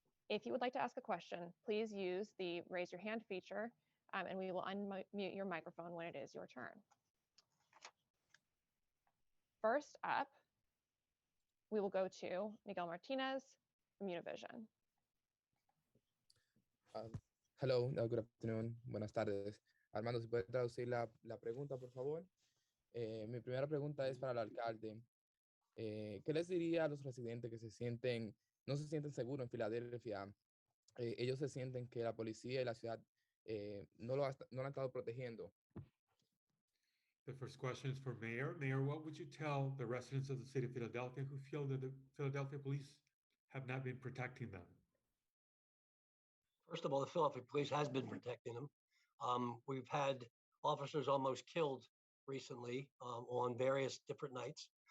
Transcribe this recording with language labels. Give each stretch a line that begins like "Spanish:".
English: If you would like to ask a question, please use the raise your hand feature, and we will unmute your microphone when it is your turn. First up, we will go to Miguel Martinez from Univision. Hello, good afternoon,
Spanish: buenas tardes. Armando, ¿se puede traducir la pregunta, por favor? Mi primera pregunta es para el alcalde. ¿Qué les diría a los residentes que no se sienten seguros en Filadelfia? Ellos se sienten que la policía y la ciudad no lo han estado protegiendo.
English: The first question is for Mayor. Mayor, what would you tell the residents of the city of Philadelphia who feel that the Philadelphia police have not been protecting them? First of all, the Philadelphia police has been protecting them. We've had officers almost killed recently on various different nights.